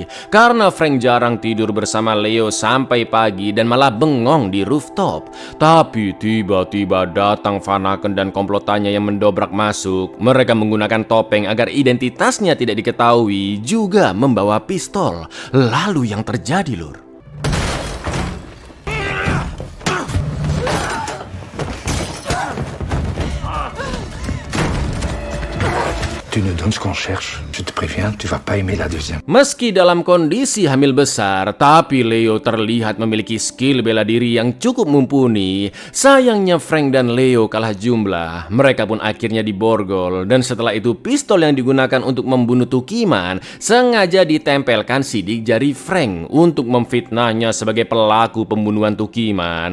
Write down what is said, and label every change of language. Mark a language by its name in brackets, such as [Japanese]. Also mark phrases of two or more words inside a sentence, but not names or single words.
[Indonesian] Karena Frank jarang tidur bersama Leo sampai pagi dan malah bengong di rooftop. Tapi tiba-tiba datang Vanaken dan komplotannya yang mendobrak masuk. Mereka menggunakan topeng agar identitasnya tidak diketahui, juga membawa pistol. Lalu yang terjadi lur, [French] Tu nous donnes ce qu'on cherche. Je te préviens, tu vas pas aimer la deuxième. [Indonesian] meski dalam kondisi hamil besar, tapi Leo terlihat memiliki skill bela diri yang cukup mumpuni. Sayangnya Frank dan Leo kalah jumlah. Mereka pun akhirnya diborgol, dan setelah itu pistol yang digunakan untuk membunuh Tukiman sengaja ditempelkan sidik jari Frank untuk memfitnahnya sebagai pelaku pembunuhan Tukiman.